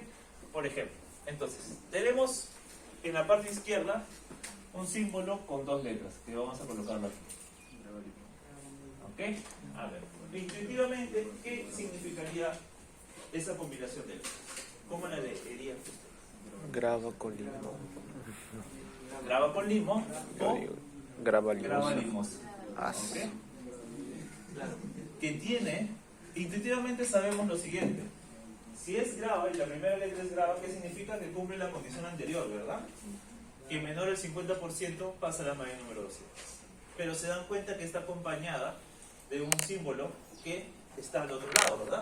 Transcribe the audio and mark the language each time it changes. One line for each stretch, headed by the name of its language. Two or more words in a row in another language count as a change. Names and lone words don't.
Spanish: Por ejemplo, entonces, tenemos en la parte izquierda un símbolo con 2 letras, que vamos a colocarlo aquí. ¿Ok? A ver, intuitivamente, ¿qué significaría esa combinación de letras? ¿Cómo la leería usted? Grava con limo. Grava con limo o Grava limosa. grava limosa. Ah, ¿Ok? Que tiene, intuitivamente sabemos lo siguiente. Si es grava y la primera letra es grava, ¿qué significa? Que cumple la condición anterior, ¿verdad? Que menor al 50% pasa a la mayoría número 200. Pero se dan cuenta que está acompañada de un símbolo que está al otro lado, ¿verdad?